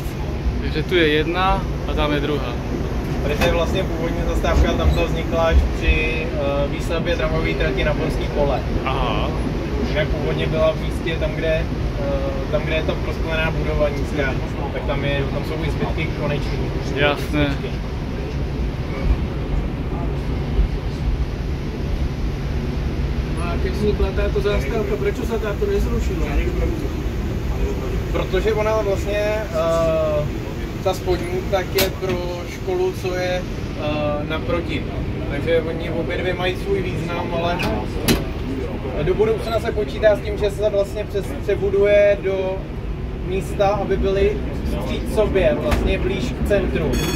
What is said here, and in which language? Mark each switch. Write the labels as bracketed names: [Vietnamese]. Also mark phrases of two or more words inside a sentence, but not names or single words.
[Czech] Takže tu je jedna a tam je druhá. Tady to je vlastně původní zastávka, tam to vznikla až při výstavbě tramvajové trati na Bonský pole. Aha. Jinak původně byla v místě tam, kde je ta prosklená budova nízká, tak tam jsou i zbytky koneční. Jasné. [Slovak] Keď vznikla táto zástavka, prečo sa táto nezrušila? [Czech] Protože ona vlastně, ta spodní, tak je pro školu, co je naproti. Takže oni obě dvě mají svůj význam, ale do budoucna se počítá s tím, že se vlastně přebuduje do místa, aby byly vstříc sobě, vlastně blíž k centru.